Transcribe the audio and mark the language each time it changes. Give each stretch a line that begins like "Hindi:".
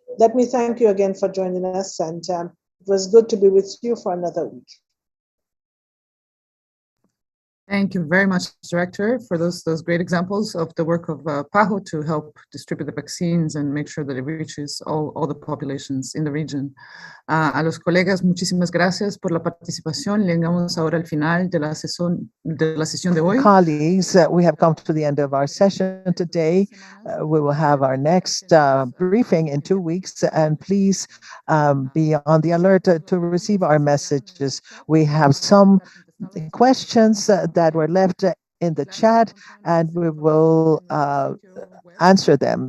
English: Let me thank you again for joining us, and it was good to be with you for another week. Thank you very much, Director, for those great examples of the work of PAHO to help distribute the vaccines and make sure that it reaches all the populations in the region.
Spanish: A los colegas, muchísimas gracias por la participación. Llegamos ahora al final de la sesión de hoy.
English: Colleagues, we have come to the end of our session today. We will have our next briefing in 2 weeks, and please be on the alert to receive our messages. We have some questions that were left in the chat, and we will answer them.